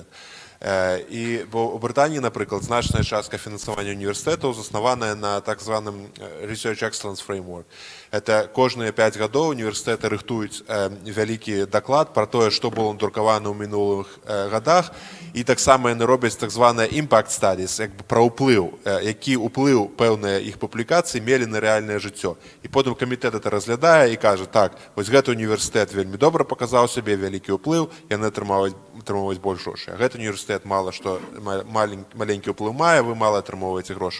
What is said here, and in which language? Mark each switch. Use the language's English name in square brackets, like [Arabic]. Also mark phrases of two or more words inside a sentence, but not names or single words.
[Belarusian] І у Брытаніі, напрыклад, значная частка фінансавання універсітэтаў заснаваная на так званым Research Excellence Framework. Это кожныя 5 гадоў універсітэты рыхтуюць вялікі даклад пра тое, што было надрукавана ў мінулых гадах, і таксама яны робяць так званыя [English] impact studies, [Belarusian] як бы пра ўплыў, які ўплыў пэўныя іх публікацыі мелі на рэальнае жыццё. І потым камітэт это разглядае і кажа, так, вось гэты універсітэт вельмі добра паказаў сябе, вялікі ўплыў, яны атрымоўваюць больш грошай. А гэты універсітэт мала што маленькі ўплыў мае, вы мала атрымоўваеце грошы.